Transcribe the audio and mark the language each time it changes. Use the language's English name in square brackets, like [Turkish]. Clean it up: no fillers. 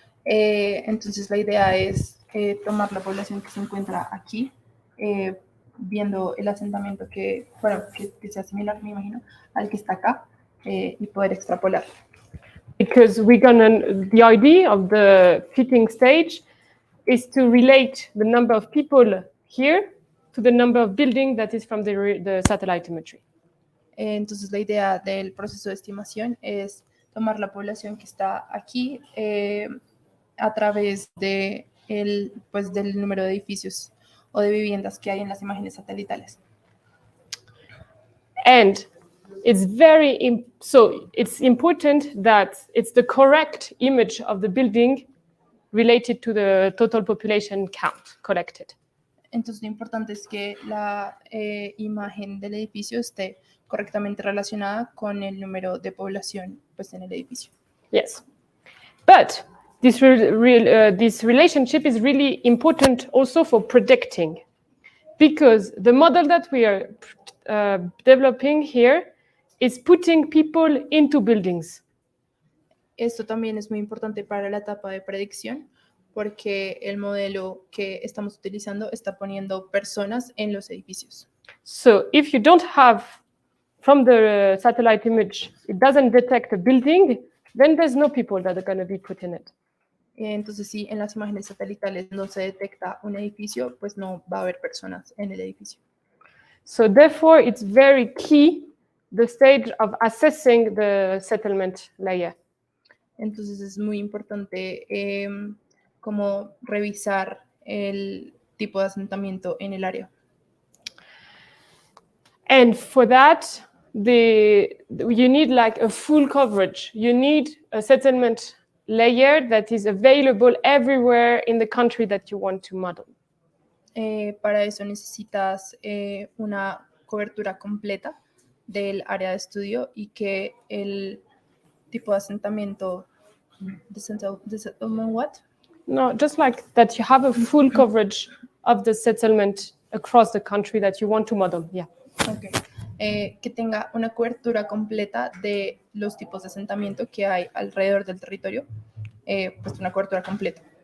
[Spanish] Entonces la idea es tomar la población que se encuentra aquí, viendo el asentamiento que sea similar, me imagino, al que está acá, y poder extrapolar. [English] Because the idea of the fitting stage is to relate the number of people here to the number of buildings that is from the satellite imagery. [Spanish] Entonces la idea del proceso de estimación es tomar la población que está aquí a través de del número de edificios o de viviendas que hay en las imágenes satelitales. [English] And it's it's important that it's the correct image of the building related to the total population count collected. [Spanish] Entonces lo importante es que la imagen del edificio esté correctamente relacionada con el número de población pues en el edificio. [English] Yes, but this relationship is really important also for predicting, because the model that we are developing here is putting people into buildings. [Spanish] Esto también es muy importante para la etapa de predicción, porque el modelo que estamos utilizando está poniendo personas en los edificios. [English] So if you don't have, from the satellite image, it doesn't detect a building, then there's no people that are going to be put in it. [Spanish] Entonces, si en las imágenes satelitales no se detecta un edificio, pues no va a haber personas en el edificio. [English] So therefore, it's very key, the stage of assessing the settlement layer. [Spanish] Entonces, es muy importante como revisar el tipo de asentamiento en el área. [English] And for that, you need like a full coverage. You need a settlement layer that is available everywhere in the country that you want to model. [Spanish] Para eso necesitas una cobertura completa del área de estudio y que el tipo de asentamiento [English] what? No, just like that you have a full coverage of the settlement across the country that you want to model. Yeah. Okay. [Spanish] Que tenga una cobertura completa de los tipos de asentamiento que hay alrededor del territorio, pues una cobertura completa.